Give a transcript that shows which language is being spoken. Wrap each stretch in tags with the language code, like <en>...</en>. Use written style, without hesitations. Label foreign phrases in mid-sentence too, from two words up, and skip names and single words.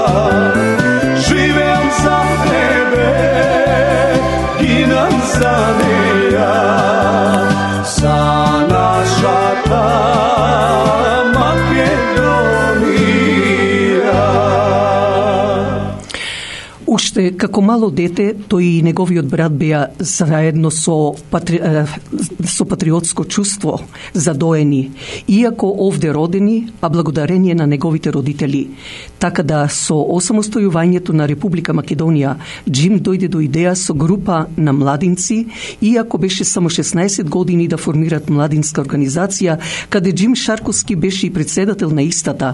<mk>Живем за тебе, гинам за теја, за наша та Македонија. Уште како мало дете, тој и неговиот брат беа заедно со патриотско чувство задоени, иако овде родени, а благодарение на неговите родители. Така да со осамостојувањето на Република Македонија, Джим дојде до идеја со група на младинци, иако беше само 16 години да формират младинска организација, каде Джим Шарковски беше и председател на истата.</mk>